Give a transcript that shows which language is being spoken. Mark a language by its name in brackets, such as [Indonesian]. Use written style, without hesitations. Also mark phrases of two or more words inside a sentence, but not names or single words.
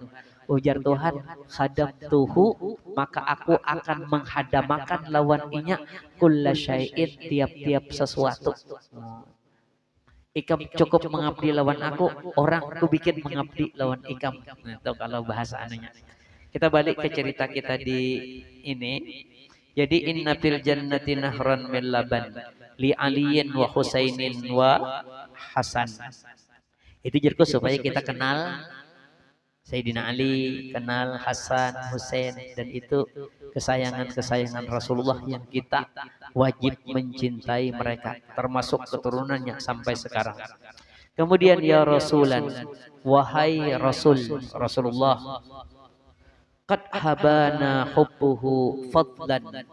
[Banjar] Ujar Tuhan, khadamtuhu, maka aku akan menghadamakan lawan inya [Arabic] كل شيء, [Banjar] tiap-tiap sesuatu. Ikam cukup mengabdi lawan aku, orang ku bikin mengabdi lawan ikam. Itu kalau bahasa anunya. Kita balik ke cerita kita di ini. [Arabic] جدي إن في الجنة نهرا من لبن لعلي وحسين وحسن. [Banjar] Itu jerku supaya kita kenal Sayyidina Ali, kenal Hasan, Husain, dan itu kesayangan-kesayangan Rasulullah yang kita wajib mencintai mereka, termasuk keturunannya sampai sekarang. Kemudian [Arabic] يا رسولا, [Banjar] wahai Rasulullah, [Arabic] قد حبانا حبه فضلا.